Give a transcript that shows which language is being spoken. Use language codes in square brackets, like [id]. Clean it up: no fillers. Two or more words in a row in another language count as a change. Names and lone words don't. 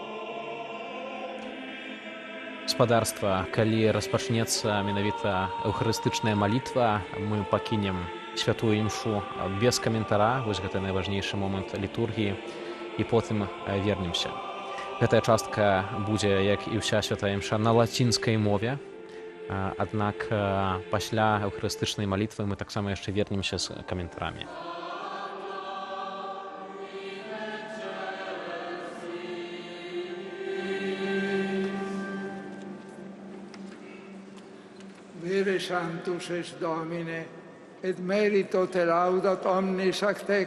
[be] Спадарства, калі распачнецца менавіта эўхарыстычная малітва, мы пакінем святую імшу без каментара, вось гэта найважнейшы момант літургіі, і потым вернемся. Гэтая частка будзе, як і ўся святая імша, на лацінскай мове, аднак пасля эўхарыстычнай малітвы мы таксама яшчэ вернемся з каментарамі. [la] Vere Sanctus es Domine, et merito te laudat omnis ac te